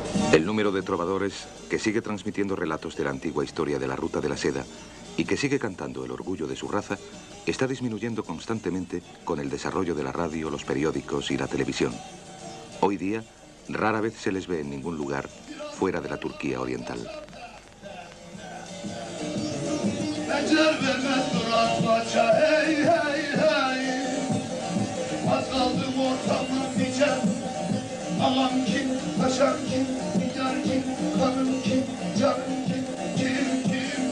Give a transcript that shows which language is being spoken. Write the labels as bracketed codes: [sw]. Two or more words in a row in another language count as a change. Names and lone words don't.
[es] El número de trovadores que sigue transmitiendo relatos de la antigua historia de la Ruta de la Seda y que sigue cantando el orgullo de su raza está disminuyendo constantemente con el desarrollo de la radio, los periódicos y la televisión. Hoy día, rara vez se les ve en ningún lugar fuera de la Turquía oriental. [tr] Ağam kim, paşam kim, hünkâr kim, kanım kim, canım kim, kim?